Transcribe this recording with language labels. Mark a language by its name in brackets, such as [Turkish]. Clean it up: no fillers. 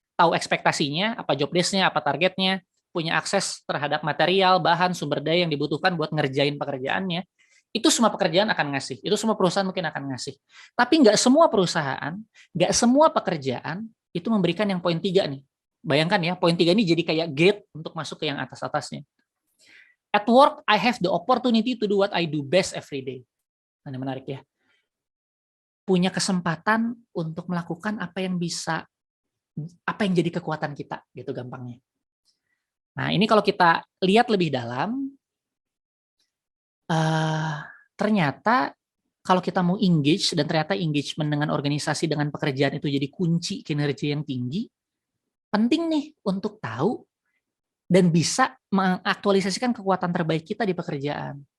[Indonesian] Tahu ekspektasinya, apa job desk-nya, apa targetnya, punya akses terhadap material, bahan, sumber daya yang dibutuhkan buat ngerjain pekerjaannya. Itu semua pekerjaan akan ngasih. Itu semua perusahaan mungkin akan ngasih. Tapi nggak semua perusahaan, nggak semua pekerjaan itu memberikan yang poin 3 nih. Bayangkan ya, poin 3 ini jadi kayak gate untuk masuk ke yang atas-atasnya. [English] At work, I have the opportunity to do what I do best every day. [Indonesian] Nah, ini menarik ya. Punya kesempatan untuk melakukan apa yang jadi kekuatan kita, gitu gampangnya. Nah, ini kalau kita lihat lebih dalam, ternyata kalau kita mau engage dan ternyata engagement dengan organisasi dengan pekerjaan itu jadi kunci kinerja yang tinggi, penting nih untuk tahu dan bisa mengaktualisasikan kekuatan terbaik kita di pekerjaan.